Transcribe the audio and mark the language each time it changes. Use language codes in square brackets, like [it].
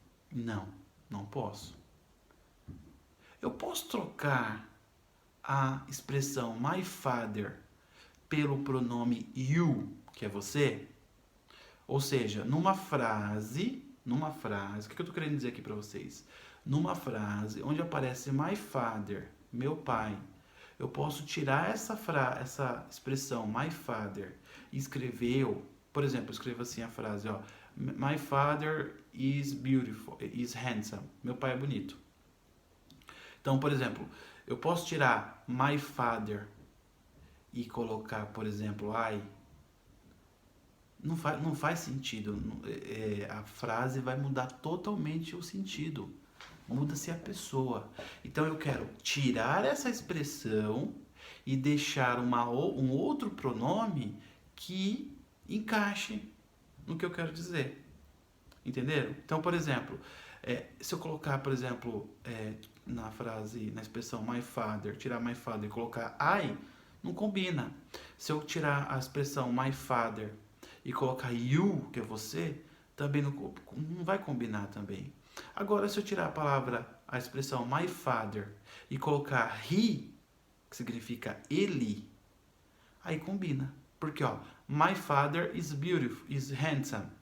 [pt] Não, não posso. Eu posso trocar a expressão my father pelo pronome you, que é você? Ou seja, numa frase, o que eu estou querendo dizer aqui para vocês? Numa frase onde aparece my father, meu pai, eu posso tirar essa expressão my father e escrever eu. Por exemplo, eu escrevo assim a frase, ó, [en] my father is beautiful, is handsome. [pt] Meu pai é bonito. Então, por exemplo, eu posso tirar my father e colocar, por exemplo, I. Não faz sentido. A frase vai mudar totalmente o sentido. Muda-se a pessoa. Então eu quero tirar essa expressão e deixar um outro pronome que encaixe no que eu quero dizer. Entenderam? Então, por exemplo, se eu colocar, por exemplo, na frase, na expressão my father, tirar my father e colocar I, não combina. Se eu tirar a expressão my father e colocar you, que é você, também não vai combinar também. Agora, se eu tirar a expressão my father e colocar he, que significa ele, aí combina. Porque, ó, [en] my father is beautiful, is handsome.